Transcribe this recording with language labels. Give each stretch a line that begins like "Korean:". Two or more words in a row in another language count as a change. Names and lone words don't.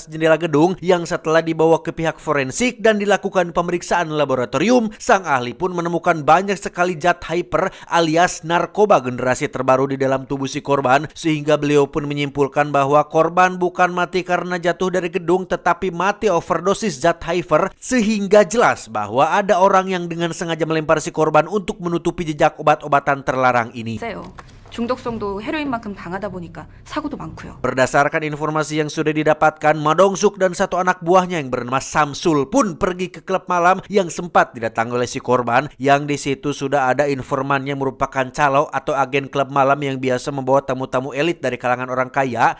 Indonesian: jendela gedung, yang setelah dibawa ke pihak forensik dan dilakukan pemeriksaan laboratorium, sang ahli pun menemukan banyak sekali zat hyper alias narkoba generasi terbaru di dalam tubuh si korban, sehingga beliau pun menyimpulkan bahwa korban bukan mati karena jatuh dari gedung tetapi mati overdosis zat hyper, sehingga jelas bahwa ada orang yang dengan sengaja melempar si korban untuk menutupi jejak obat-obatan terlarang ini.
Korean: 중독성도 헤로인만큼 강하다 보니까 사고도 많고요.
Indonesian: Berdasarkan informasi yang sudah didapatkan, Ma Dong-suk dan satu anak buahnya yang bernama Samsul pun pergi ke klub malam yang sempat didatangi oleh si korban, yang di situ sudah ada informan yang merupakan calo atau agen klub malam yang biasa membawa tamu-tamu elit dari kalangan orang kaya.